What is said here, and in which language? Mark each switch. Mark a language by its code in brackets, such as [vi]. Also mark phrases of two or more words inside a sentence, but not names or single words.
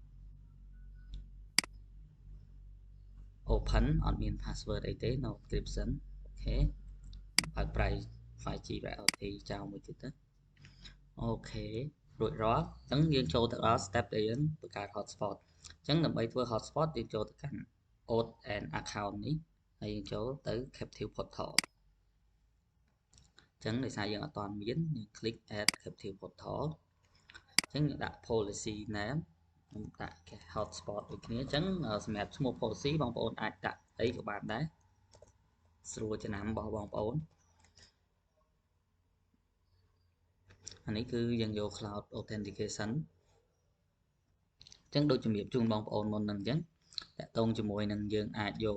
[km] open អត់មាន password អីទេ [en] no encryption [km] អូខេបើក [en] price 5G priority [km] ចោលមួយទៀតទៅអូខេរួច រាល់អញ្ចឹងយើងចូលទៅដល់ step ដែលយើងបង្កើត hotspot អញ្ចឹងដើម្បីធ្វើ hotspot យើងចូលទៅកាន់ [en] auth and account [km] នេះហើយយើងចូលទៅ [en] captive portal [km] ចឹងដោយសារយើងអត់ទាន់មានយើង [en] click add captive portal [km] ចឹងយើងដាក់ [en] policy name [km] ខ្ញុំដាក់គេ hotspot ដូចគ្នាចឹងសម្រាប់ឈ្មោះ policy បងប្អូនអាចដាក់អីក៏បានដែរស្រួលចំណាំរបស់បងប្អូន អានេះគឺយើងយក [en] cloud authentication [km] ចឹងដូចជំរាបជូនបងប្អូនមុននឹងចឹងតាក់ទងជាមួយនឹងយើងអាចយក